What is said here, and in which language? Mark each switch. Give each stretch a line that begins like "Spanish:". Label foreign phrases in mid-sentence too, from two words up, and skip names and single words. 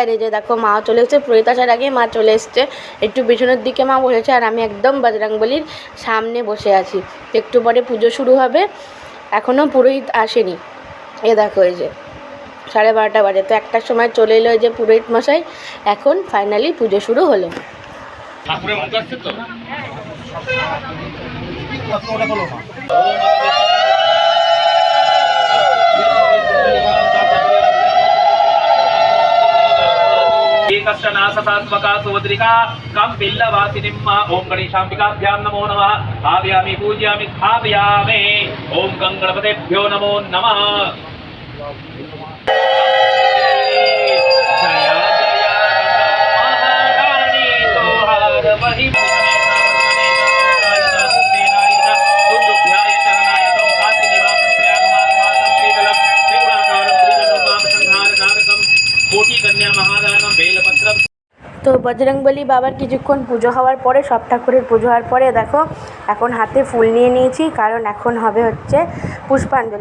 Bangla: এই যে দেখো মাও চলে এসছে, পুরোহিত আসার আগে মা চলে এসছে। একটু পিছনের দিকে মা বসেছে, আর আমি একদম বজরংবলীর সামনে বসে আছি। একটু পরে পুজো শুরু হবে, এখনও পুরোহিত আসেনি। এ দেখো এই যে 12:30 বাজে। তো 1টার সময় চলে এলো এই যে পুরোহিত মশাই। এখন ফাইনালি পুজো শুরু হলো।
Sanskrit: एकश्चनाससात्मका सुवद्रिका कं बिल्लवासिनिम् ओं गणेशाम्बिकाभ्यां नमो नमः। भावयामि पूजयामि स्थापयामि। ओं गणपतेभ्यो नमो नमः।
Bhojpuri: जय जय महारानी तोहार महिमा।
Bangla: তো বজরংবলী বাবার কিছুক্ষণ পুজো হওয়ার পরে, সব ঠাকুরের পুজো হওয়ার পরে দেখো এখন হাতে ফুল নিয়ে নিয়েছি, কারণ এখন হবে হচ্ছে পুষ্পাঞ্জলি।